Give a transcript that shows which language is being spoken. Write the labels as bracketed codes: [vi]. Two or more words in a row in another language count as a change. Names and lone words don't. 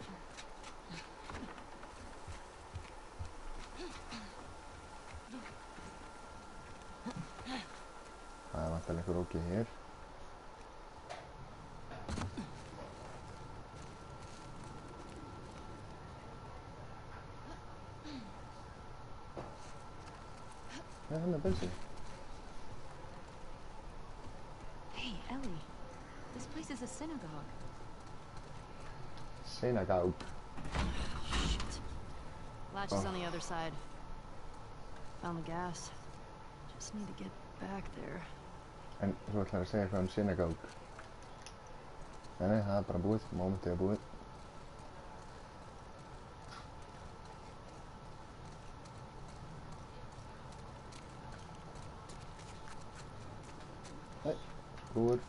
[is] Það er vantilega einhver ógeð hér. Ja, hann er bensin. [en] Hey, Ellie. This place is a synagogue. Synagogue. Shit. Latch is on the other side. Found the gas. Just need to get back there. [is] En þú ætlar að segja eitthvað synagogue. Nei, það er bara búið. Momentið er búið. Nei, búið.